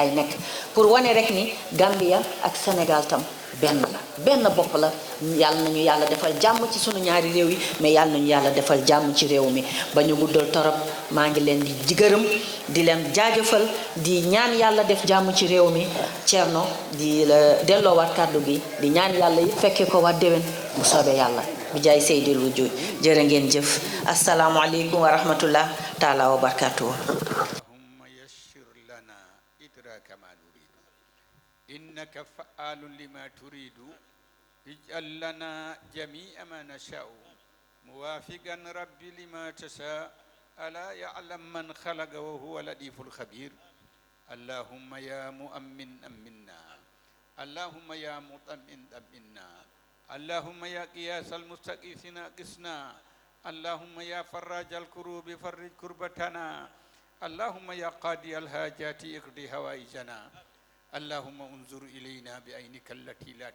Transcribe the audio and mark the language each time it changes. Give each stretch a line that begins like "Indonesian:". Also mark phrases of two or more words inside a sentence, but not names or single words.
Wolof: laay nekk pour wane rek ni Gambia ak Sénégal tam benn la benn bopp la yàlla nañu yàlla defal jàmm ci sunu ñaari réew yi mais yàlla nañu yàlla defal jàmm ci réew mi ba ñu guddal torop maa ngi leen di gërëm di leen jaajëfal di ñaan yàlla def jàmm ci réew mi Thierno di la delloowaat kàddu gi di ñaan yàlla yi fekkee ko waat déwén bu soobee yàlla bi jaay Seydil Wujud jërë ngeen jëf
Arabic: السلام عليكم ورحمة الله تعالى وبركاته إنك فعال لما تريد اجعل لنا جميع ما نشاء موافقا ربي لما تشاء ألا يعلم من خلق وهو لطيف الخبير اللهم يا مؤمن أمنا اللهم يا مطمئن أمنا اللهم يا قياس المستغيثين قسنا اللهم يا فراج الكروب فرج كربتنا اللهم يا قاضي الحاجات اقضي هوائجنا اللهم انظر إلينا بعينك التي لا